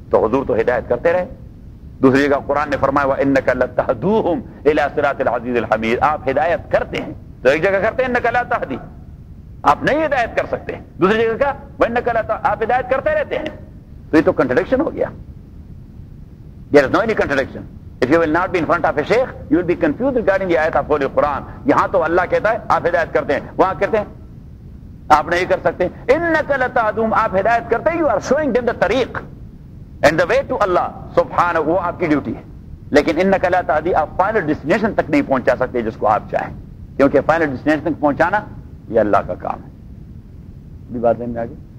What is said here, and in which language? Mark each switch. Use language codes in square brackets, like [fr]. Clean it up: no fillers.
[ur] تو حضور تو ہدایت کرتے رہے. دوسری جگہ قرآن نے فرمایا [ar] وَإِنَّكَ لَتَهْدُوهُمْ إِلَىٰ صِرَاطِ الْعَزِيزِ الْحَمِيدِ, [ur] آپ ہدایت کرتے ہیں. تو ایک جگہ کرتے ہیں [ar] إِنَّكَ لَا تَهْدِي, [ur] آپ نہیں ہدایت کر سکتے. دوسری جگہ کا [ar] وَإِنَّكَ لَا, [ur] آپ ہدایت کرتے رہتے ہیں. تو یہ تو کنٹرڈکشن ہو گیا. [en] There is no any contradiction. If you will not be in front of a sheikh, you will be confused regarding the ayat of Holy Quran. [ur] یہاں تو اللہ کہتا ہے آپ ہدایت کرتے ہیں, وہاں کہتے ہیں آپ نہیں کر سکتے. [ar] إِنَّكَ لَتَهْدُوهُمْ, [ur] آپ ہدایت کرتے ہیں, [en] you are showing them the tariq and the way to Allah [ur] سبحانہ, وہ آپ کی ڈیوٹی ہے. لیکن [ar] انک لا تہدی, [ur] آپ فائنل ڈیسٹینیشن تک نہیں پہنچا سکتے جس کو آپ چاہیں, کیونکہ فائنل ڈیسٹینیشن تک پہنچانا یہ اللہ کا کام ہے. بھی بات سمجھ میں آ گئی.